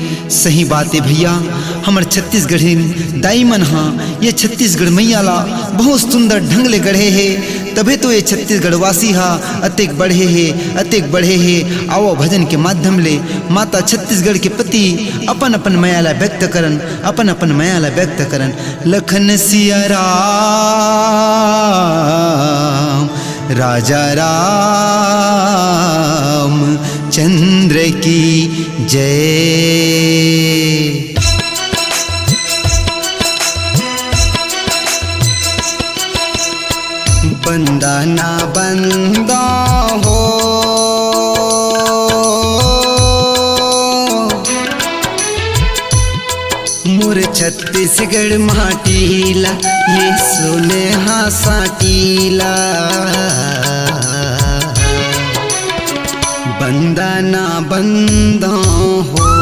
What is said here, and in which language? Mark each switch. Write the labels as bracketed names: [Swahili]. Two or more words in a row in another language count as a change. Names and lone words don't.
[Chhattisgarhi] सही बात है भैया, हमार छत्तीसगढ़ी दाईमन हाँ ये छत्तीसगढ़ मैया ला बहुत सुंदर ढंग ले गढ़े है तबे तो ये छत्तीसगढ़ वासी हा अतेक बढ़े है अतेक बढ़े है। आओ भजन के माध्यम ले माता छत्तीसगढ़ के प्रति अपन अपन मायाला व्यक्त करन अपन अपन मायाला व्यक्त करन। लखन सिया राम राजा राम चंद्र की जय। बंदा ना बंदा हो मोर छत्तीसगढ़ माटीला ये सोनेहा साटीला बंदा ना बंदा हो